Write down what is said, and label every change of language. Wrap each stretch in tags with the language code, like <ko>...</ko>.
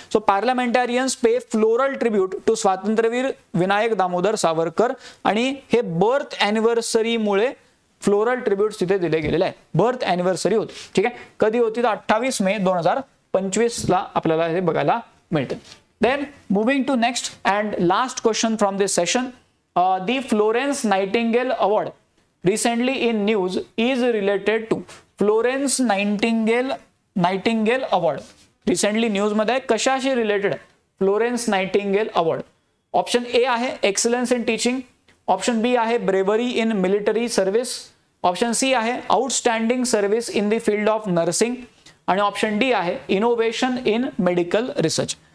<en>so parliamentarians pay floral tribute to</en> <mr>स्वातंत्र्यवीर विनायक दामोदर सावरकर, आणि हे बर्थ अॅनिव्हर्सरीमुळे फ्लोरल ट्रिब्यूट तिथे दिले गेलेले आहे. बर्थ अॅनिव्हर्सरी होती, ठीक आहे. कधी होती तर 28 मे 2025 आपल्याला हे बघायला मिळते.</mr> <en>Then moving to next and last question from this session. The Florence Nightingale Award recently in news is related to Florence Nightingale Award.</en> <mr>Recently news मध्ये कशाशी रिलेटेड आहे Florence Nightingale award? Option A आहे excellence in teaching, option बी आहे bravery in military service, option C आहे outstanding service in the field of nursing, आणि option D आहे innovation in medical research.</mr>